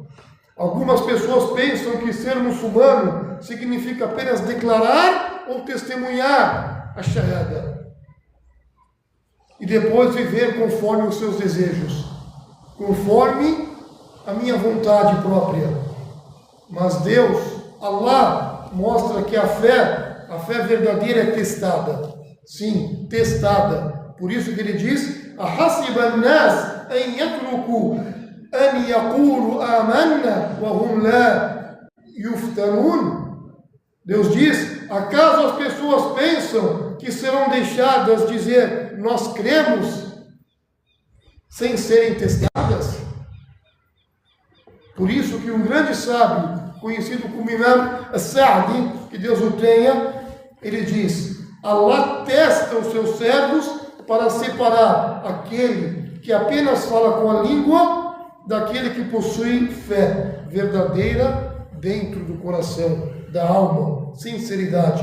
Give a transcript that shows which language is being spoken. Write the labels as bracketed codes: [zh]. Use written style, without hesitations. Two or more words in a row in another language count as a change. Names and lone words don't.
[pt] Algumas pessoas pensam que ser muçulmano significa apenas declarar ou testemunhar a shahada e depois viver conforme os seus desejos, conforme a minha vontade própria. Mas Deus, Allah, mostra que a fé verdadeira é testada. Sim, testada. Por isso que ele diz, [ar] أَحَسِبَ النَّاسَ أَنْ يَتْرُكُوا أَنْ يَقُولُوا آمَنَّا وَهُمْ لَا يُفْتَنُونَ. [pt] Deus diz, acaso as pessoas pensam que serão deixadas dizer, nós cremos, sem serem testadas? Por isso que um grande sábio, conhecido como Imam As-Sa'di, que Deus o tenha, ele diz, Allah testa os seus servos para separar aquele que apenas fala com a língua daquele que possui fé verdadeira dentro do coração, da alma, sinceridade.